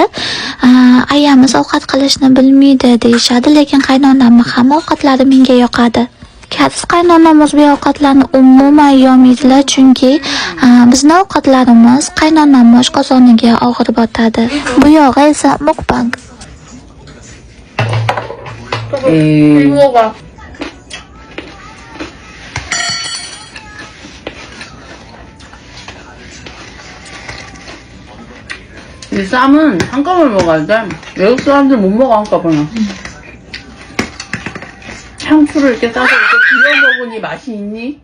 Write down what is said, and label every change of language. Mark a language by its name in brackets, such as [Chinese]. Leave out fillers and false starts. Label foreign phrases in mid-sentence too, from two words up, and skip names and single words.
[Uzbek] Ayamiz ovqat qilishni bilmaydi deyishadi, lekin qaynonamni hamma ovqatlari menga yoqadi. Kariz qaynonamiz bu ovqatlarni umuman yemaydilar, chunki bizning ovqatlarimiz qaynonam oshqozoniga og'ir botadi. Bu yog'i esa mukbang. [Korean] 이모가 이 쌈은 한꺼번에 먹어야 돼. 외국 사람들 못 먹어 한꺼번에. 향수를 이렇게 싸서 이렇게 비벼 먹으니 맛이 있니?